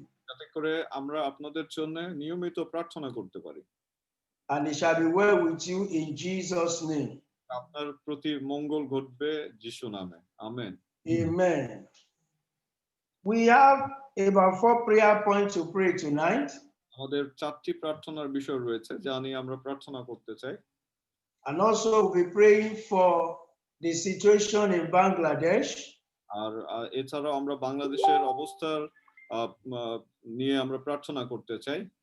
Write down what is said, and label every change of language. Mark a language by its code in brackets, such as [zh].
[bn] যাতে করে আমরা আপনাদের জন্য নিয়মিত প্রার্থনা করতে পারি। [en] And it shall be well with you in Jesus' name. [bn] আপনার প্রতি মঙ্গল ঘটবে যিশু নামে, amen. [en] Amen. We have about 4 prayer points to pray tonight. [bn] আমাদের 4টি প্রার্থনার বিষয় রয়েছে যা নিয়ে আমরা প্রার্থনা করতে চাই। [en] And also we'll be praying for the situation in Bangladesh. [bn] আর এছাড়াও আমরা বাংলাদেশের অবস্থার নিয়ে আমরা প্রার্থনা করতে চাই।